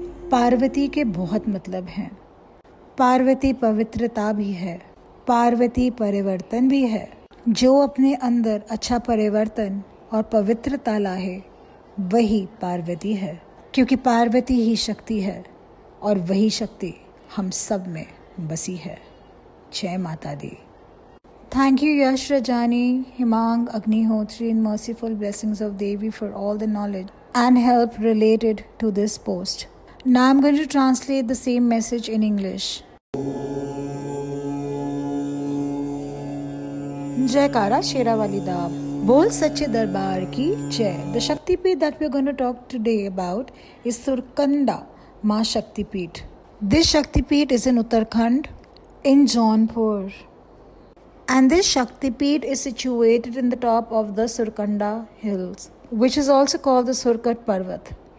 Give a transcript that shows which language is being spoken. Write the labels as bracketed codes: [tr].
[hi] पार्वती के बहुत मतलब हैं। पार्वती पवित्रता भी है, पार्वती परिवर्तन भी है। जो अपने अंदर अच्छा परिवर्तन और पवित्रता लाए वही पार्वती है, क्योंकि पार्वती ही शक्ति है और वही शक्ति हम सब में बसी है। जय माता दी। [en] Thank you Yash Rajani, Himang Agnihotri and merciful blessings of Devi for all the knowledge and help related to this post. Now I'm going to translate the same message in English. [pa] जयकारा शेरावाली दा बोल सच्चे दरबार की जय। [en] The Shaktipeeth that we're going to talk today about is Surkanda Ma Shaktipeeth. This Shaktipeeth is in Uttarakhand in Jaunpur. And this Shaktipeeth is situated in the top of the Surkanda hills, which is also called the Surkut Parvat.